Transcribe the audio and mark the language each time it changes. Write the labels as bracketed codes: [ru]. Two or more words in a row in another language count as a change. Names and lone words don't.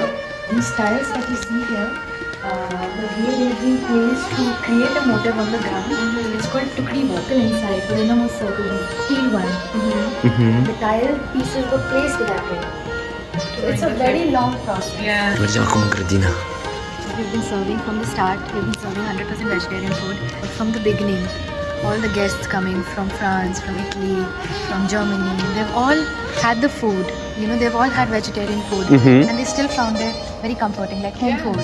[en] The styles that you see here, the way they've been placed to create a motif on the ground, it's called tukri vocal inside, within a circle, steel one. The tile pieces were placed that way. So it's a very long process. Yeah. [ro] Mergem acum în grădină. [en] We've been serving from the start, we've been serving 100% vegetarian food. From the beginning, all the guests coming from France, from Italy, from Germany, they've all had the food. They've all had vegetarian food, and they still found it very comforting, like home food.